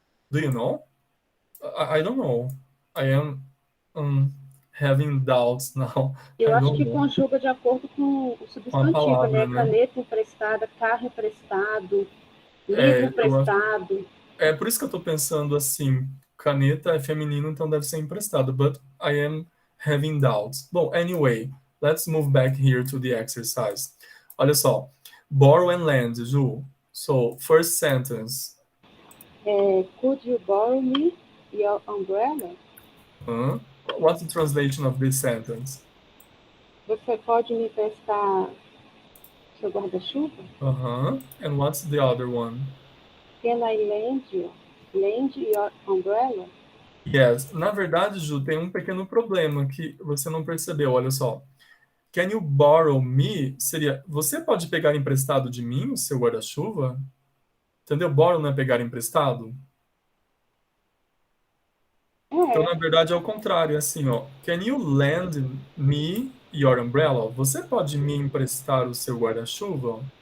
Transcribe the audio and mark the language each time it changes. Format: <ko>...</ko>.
<en>Do you know? I don't know. I am having doubts now.</en> <pt>Eu</pt> <en>I</en> <pt>acho</pt> <en>don't</en> <pt>que</pt> <en>know.</en> <pt>conjuga de acordo com o substantivo, palavra, né? Caneta emprestada, carro emprestado, livro emprestado. Por isso que eu estou pensando assim, caneta é feminino, então deve ser emprestado,</pt> <en>but I am having doubts.</en> <pt>Bom,</pt> <en>anyway, let's move back here to the exercise.</en> <pt>Olha só,</pt> <en>borrow and lend, Ju. So, first sentence. Could you borrow me your umbrella? What's the translation of this sentence?</en> <pt>Você pode me emprestar seu guarda-chuva?</pt> <en>And what's the other one? Can I lend your umbrella? Yes.</en> <pt>Na verdade, Ju, tem um pequeno problema que você não percebeu, olha só.</pt> <en>Can you borrow me?</en> <pt>Seria, você pode pegar emprestado de mim o seu guarda-chuva? Entendeu? Borrow não é pegar emprestado? Então, na verdade, é o contrário, é assim, ó.</pt> <en>Can you lend me your umbrella?</en> <pt>Você pode me emprestar o seu guarda-chuva?</pt>